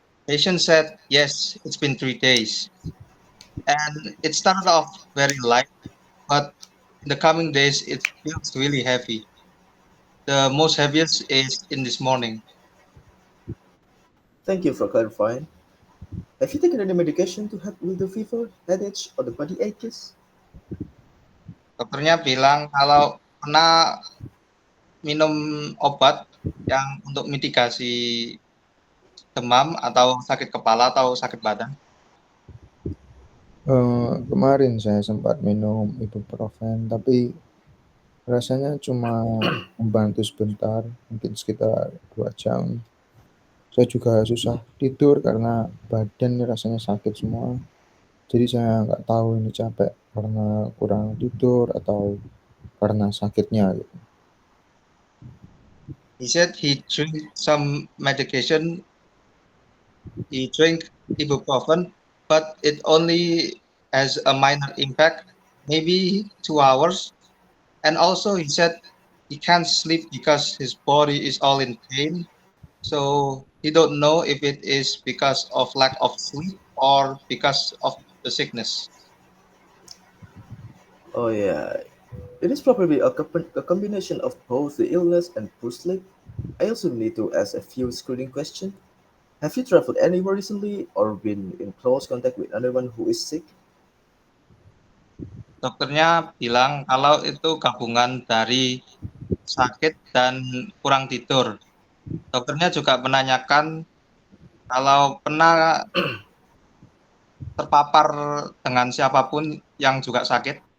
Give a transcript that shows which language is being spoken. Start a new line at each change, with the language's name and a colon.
English: Patient said, yes, it's been 3 days. And it started off very light, but in the coming days, it feels really heavy. The most heaviest is in this morning. Thank you for clarifying. Have you taken any medication to help with the fever, headache, or the body aches?
Indonesian: Dokternya bilang kalau pernah minum obat yang untuk mitigasi demam atau sakit kepala atau sakit badan. Kemarin saya sempat minum ibuprofen, tapi rasanya cuma membantu sebentar, mungkin sekitar 2 jam. Saya juga susah tidur karena badan ini rasanya sakit semua. Jadi saya nggak tahu ini capek karena kurang tidur atau karena sakitnya gitu.
English: He said he drank some medication, he drank ibuprofen, but it only has a minor impact, maybe 2 hours. And also he said he can't sleep because his body is all in pain. So he don't know if it is because of lack of sleep or because of the sickness. Oh, yeah. It is probably a combination of both the illness and poor sleep. I also need to ask a few screening questions. Have you traveled anywhere recently or been in close contact with anyone who is sick?
Indonesian: Dokternya bilang kalau itu gabungan dari sakit dan kurang tidur. Dokternya juga menanyakan kalau pernah terpapar dengan siapapun yang juga sakit.